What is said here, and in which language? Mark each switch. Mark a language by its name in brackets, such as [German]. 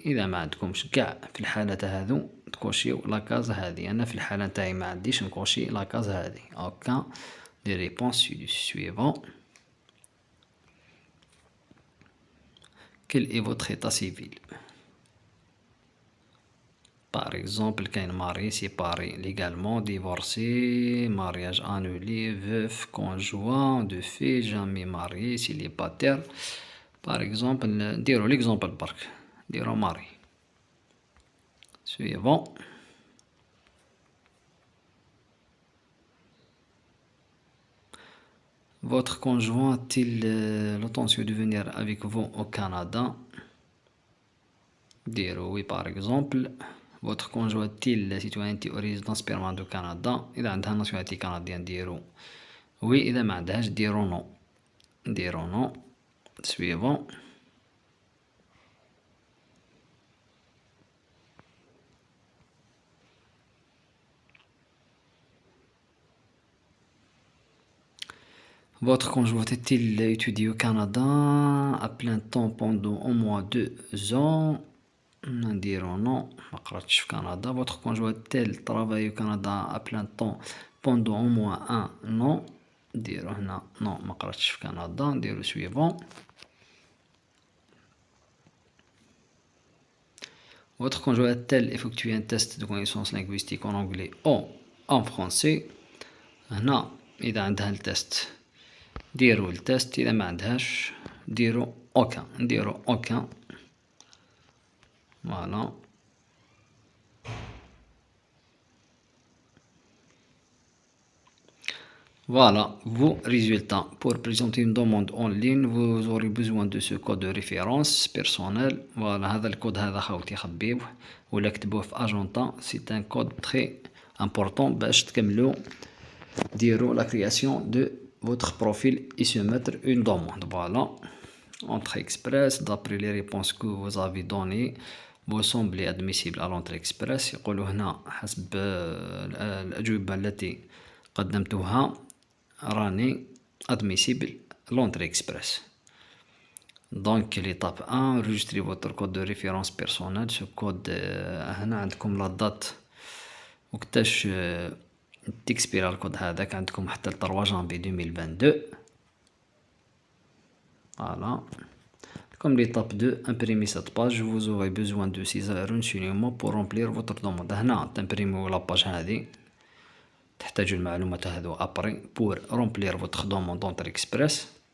[Arabic] إذا ما عندكمش قاع في الحالات هادو تكوشيو لاكاز هادي. أنا في الحالة نتاعي ما عنديش نكوشي لاكاز هادي. [French] aucun des réponses suivantes. Quel est votre état civil? Par exemple, [Arabic] كاين [French] marié, séparé, légalement, divorcé, mariage annulé, veuf, conjoint, de fait, jamais marié, célibataire. Par exemple, [Arabic] نديرو l'exemple برك. نديرو [French] marié. Suivant. Votre conjoint a-t-il l'intention de venir avec vous au Canada? Dire oui par exemple. Votre conjoint a-t-il la citoyenneté ou résidence permanente au Canada? [Arabic] إذا عندها [French] nationalité canadienne [Arabic] ديرو oui. إذا ما عندهاش ديرو non. ديرو [French] non. Suivant. Votre conjoint a-t-il étudié au Canada à plein temps pendant au moins 2 ans? [Arabic] نديرو [French] non. [Arabic] ما قراتش في كندا. [French] Votre conjoint a-t-il travaillé au Canada à plein temps pendant au moins 1 an? [Arabic] نديرو هنا non. ما قراتش في كندا. نديرو suivant. [French] Votre conjoint a-t-il effectué un test de connaissance linguistique en anglais ou en français? [Arabic] هنا إذا عندها التست ديرو التست. إذا ما عندهاش ديرو [French] aucun. [Arabic] نديرو aucun. [French] Voilà. Voilà vos résultats. Pour présenter une demande en ligne, vous aurez besoin de ce code de référence personnel. Voilà, [Arabic] هذا الكود هذا خاوتي خبيوه ولا كتبوه في أجنتا. [French] C'est un code très important [Arabic] باش تكملوا ديروا [French] la création de votre profil et se mettre une demande. Voilà. Entrée express. D'après les réponses que vous avez données, vous semblez admissible à l'entrée express. [Arabic] يقولوا هنا حسب الأجوبة التي قدمتها راني [French] admissible l'entrée express. Donc l'étape 1, enregistrez votre code de référence personnel. Ce code [Arabic] هنا عندكم [French] la date [Arabic] وقتاش تكسبيرا الكود هذاك. عندكم حتى [French] 3 janvier 2022. Voilà. Comme l'étape 2, imprimez cette page. Vous aurez besoin de 6 renseignements pour remplir votre demande. [Arabic] هنا تمبريميو لا باج هذه. تحتاجوا المعلومات هذو ابري [French] pour remplir votre demande d'entrée express.